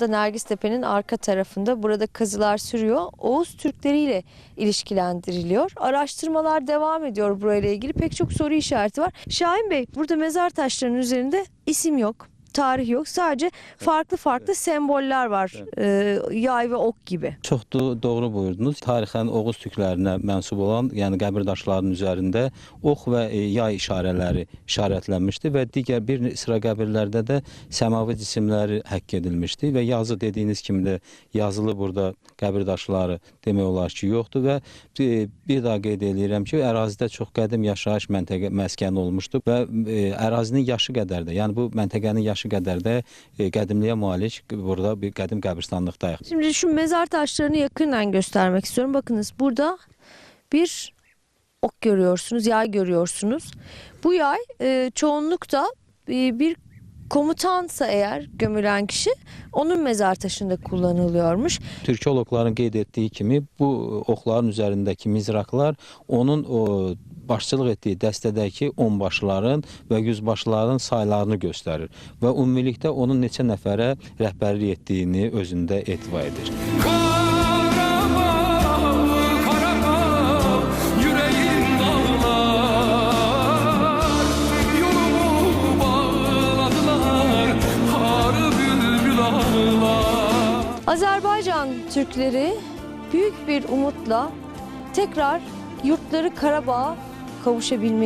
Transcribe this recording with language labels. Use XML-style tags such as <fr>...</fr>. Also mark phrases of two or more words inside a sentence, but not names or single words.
<tr>Nergistepe'nin arka tarafında. Burada kazılar sürüyor. Oğuz Türkleri ile ilişkilendiriliyor. Araştırmalar devam ediyor burayla ilgili. Pek çok soru işareti var. Şahin Bey, burada mezar taşlarının üzerinde isim yok, tarih yok. Sadece farklı semboller var. Yay ve ok gibi.</tr> <az>Çox doğru buyurdunuz. Tarixən Oğuz türklərinə mənsub olan, yəni qəbir daşlarının üzərində ox və yay işarələri işarətlənmişdi və digər bir sıra qəbirlərdə də səmavi cisimləri həkk edilmişdi və yazı dediyiniz kimi də yazılı burada qəbir daşları demək olar ki yoxdur və bir daha qeyd edirəm ki, ərazidə çox qədim yaşayış məskəni olmuşdu və ərazinin yaşı qədər də, yəni bu məntəqənin yaşı qədər də qədimliyə malik burada bir qədim qəbirstanlıqdayıq.</az> <tr>Şimdi şu mezar taşlarını yakından göstermek istiyorum. Bakınız burada bir ok görüyorsunuz, yay görüyorsunuz. Bu yay çoğunlukta bir komutansa eğer gömülen kişi onun mezar taşında kullanılıyormuş.</tr> <az>Türkoloqların qeyd etdiyi kimi bu oxların üzərindəki mizraqlar onun o başçılıq etdiyi dəstədəki onbaşıların və yüzbaşıların saylarını göstərir və ümumilikdə onun neçə nəfərə rəhbərlik etdiyini özündə etibar edir.</az> <tr>Azerbaycan Türkleri büyük bir umutla tekrar yurtları Karabağ'a kavuşabilmeyi bekliyorlar.</tr>